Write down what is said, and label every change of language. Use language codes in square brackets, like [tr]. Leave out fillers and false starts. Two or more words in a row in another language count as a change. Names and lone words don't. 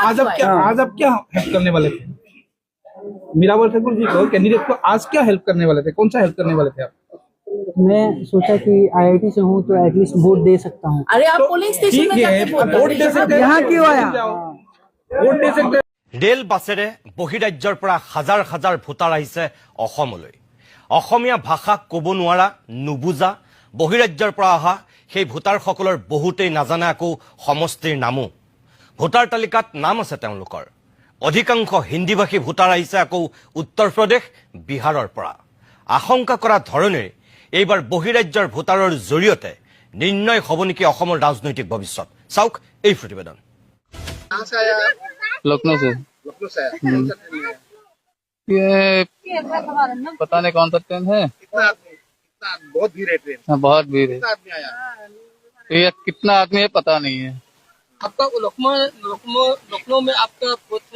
[hi] आज आप क्या हेल्प करने वाले थे? मीरावर ठाकुर जी को, कैंडिडेट को आज क्या हेल्प करने वाले थे? कौन सा हेल्प करने वाले थे आप? मैं सोचा कि IIT से हूँ तो एटलीस्ट वोट दे सकता हूँ। अरे आप [en] police station [hi] में जाके वोट दे सकते हैं। यहाँ क्यों आया? वोट दे सकते हैं। [as] ৰেল বাছেৰে বহিৰাজ্যৰ পৰা হাজাৰ হাজাৰ ভোটাৰ আহিছে অসমলৈ। অসমীয়া ভাষা ক'ব নোৱাৰা, নুবুজা, বহিৰাজ্যৰ পৰা অহা সেই ভোটাৰসকলৰ বহুতেই নাজানে আকৌ সমষ্টিৰ নামো। ভোটাৰ তালিকাত নাম আছে তেওঁলোকৰ। অধিকাংশ হিন্দীভাষী ভোটাৰ আহিছে আকৌ উত্তৰ প্ৰদেশ, বিহাৰৰ পৰা। আশংকা কৰা ধৰণেৰে এইবাৰ বহিৰাজ্যৰ ভোটাৰৰ জৰিয়তে নিৰ্ণয় হ'ব নেকি অসমৰ ৰাজনৈতিক ভৱিষ্যত। চাওক এই প্ৰতিবেদন। [hi] लखनऊ से। ये पता नहीं कौन सा ट्रेन है। बहुत भीड़ है ट्रेन। हाँ, बहुत भीड़ है। ये कितना आदमी है पता नहीं है। आपका लखनऊ में आपका बूथ है?